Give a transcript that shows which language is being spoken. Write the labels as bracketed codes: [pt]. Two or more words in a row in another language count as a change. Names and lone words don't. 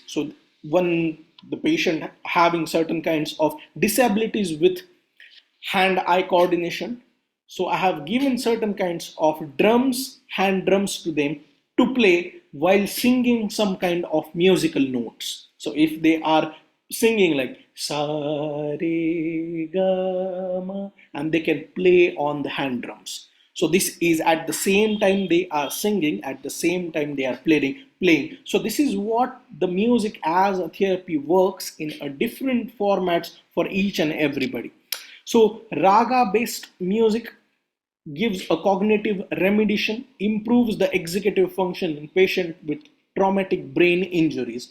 [en] So when the patient having certain kinds of disabilities with hand-eye coordination, so I have given certain kinds of drums, hand drums to them to play while singing some kind of musical notes. So if they are singing like [hi] sa re ga ma, [en] and they can play on the hand drums. So this is at the same time they are singing, at the same time they are playing. So this is what the music as a therapy works in a different formats for each and everybody. So raga based music gives a cognitive remediation, improves the executive function in patient with traumatic brain injuries.